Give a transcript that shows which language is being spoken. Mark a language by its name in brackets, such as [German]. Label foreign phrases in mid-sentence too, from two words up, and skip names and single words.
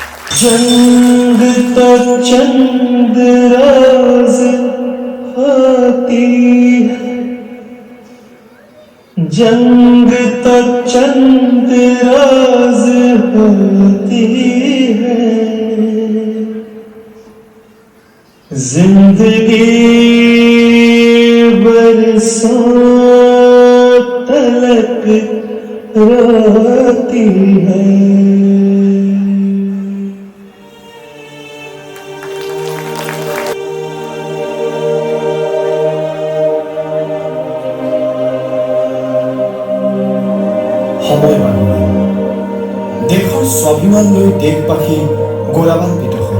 [Hindi] जंग तो चंद राज होती है, जंग तो चंद राज होती है, जिंदगी बरसों तलक रोती है। [Assamese] সময় মানুহে দেশৰ স্বাভিমান লৈ দেশবাসী গৌৰৱান্বিত হ'ল।